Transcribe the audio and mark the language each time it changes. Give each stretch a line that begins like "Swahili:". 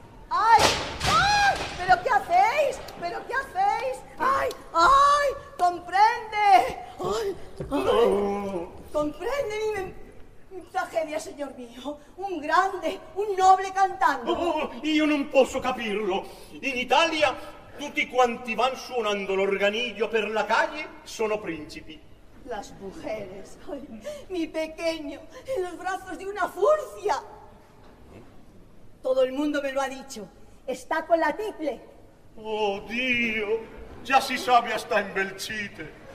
Spanish: ¡Ay! ¡Ay! ¿Pero qué hacéis? ¿Pero qué hacéis? ¡Ay! ¡Ay! ¡Comprende! ¡Ay! ¡Ay! ¡Comprende mi tragedia, señor mío! ¡Un grande, un noble cantando!
Italian: ¡Oh! ¡Yo no posso capirlo! ¡In Italia! Tutti quanti van suonando l'organillo per la calle sono principi.
Spanish: Las mujeres, ay, mi pequeño, en los brazos de una furcia. Todo el mundo me lo ha dicho. Está con la tiple.
Italian: Oh, Dio,
Spanish: ya si sabe hasta en Belchite.